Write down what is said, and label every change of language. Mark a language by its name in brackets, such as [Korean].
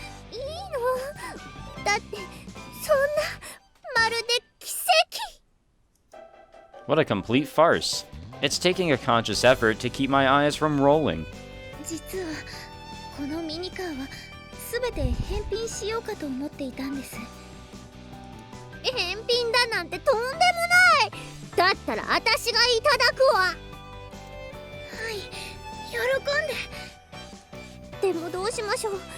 [Japanese] いいの？だってそんなまるで奇跡。 [English] What a complete farce. It's taking a conscious effort to keep my eyes from rolling. [Japanese] 実はこのミニカーは全て返品しようかと思っていたんです。返品だなんてとんでもない。だったら私がいただくわ。はい、喜んで。でもどうしましょう。